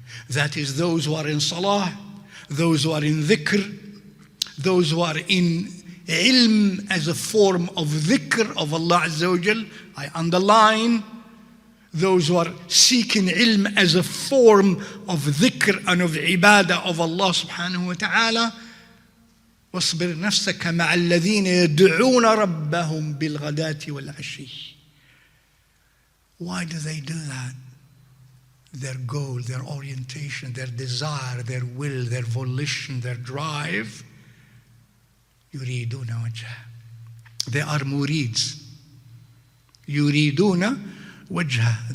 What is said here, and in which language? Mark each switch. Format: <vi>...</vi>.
<en>That is those who are in salah, those who are in dhikr, those who are in ilm as a form of dhikr of Allah Azza wa Jal. I underline those who are seeking ilm as a form of dhikr and of ibadah of Allah subhanahu wa ta'ala.</en> <ar>واصبر نفسك مع الذين يدعون ربهم بالغداة والعشي.</ar> <en>Why do they do that? Their goal, their orientation, their desire, their will, their volition, their drive,</en> <ar>يريدون وجهه.</ar> <en>They are murids.</en> <ar>يريدون وجهه.</ar>